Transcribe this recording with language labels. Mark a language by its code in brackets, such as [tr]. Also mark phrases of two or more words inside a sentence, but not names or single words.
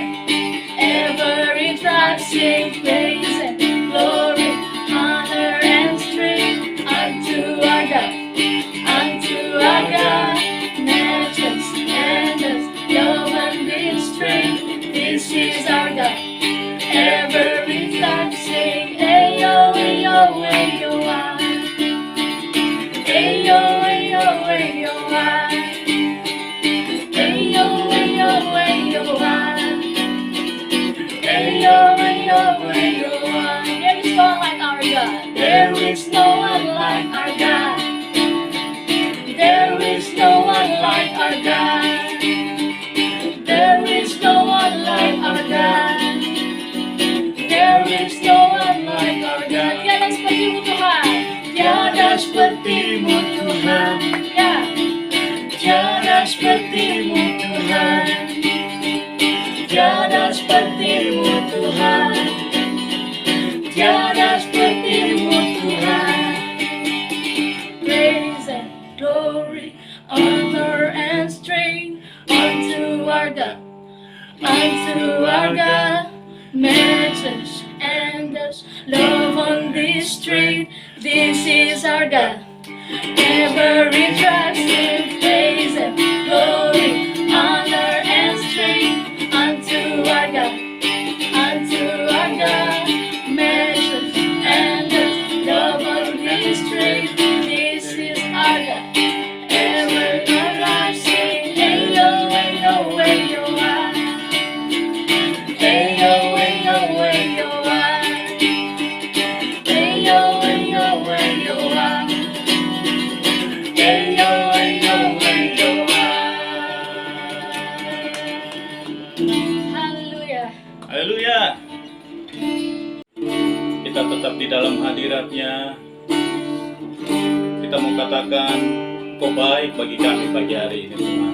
[en] Every tribe sing praise and glory, honor and strength unto our God, unto our God. Matchless and the love on this strength, this is our God. Every tribe sing, ayo, ayo, ayo, ah. Ayo, ayo, ayo, ah. Ayo, ayo, ayo, ah. Ayo, ayo, ayo, ah. There is no one like our God. There is no one like our God. There is no one like our God. There is no one like our God. [id] Tiada sepertimu Tuhan. Tiada sepertimu Tuhan. Ya. Tiada sepertimu Tuhan. Tiada sepertimu Tuhan. Tiada sepertimu Tuhan. [en] Praise and glory, honor and strength unto our God, unto our God. Matchless and there's love on this street. This is our God. Every tribe sing praise and glory, honor and strength unto our God, unto our God. Matchless and there's love on this street. This is our God. Every tribe sing ayo, ayo, ayo, ah. Ayo, ayo, ayo, ah. Ayo, ayo, ayo, ah. Ayo, ayo, ayo, ah. [id] Haleluya. Haleluya. Kita tetap di dalam hadirat-Nya. Kita mau katakan, Kau baik bagi kami pagi hari ini, Tuhan.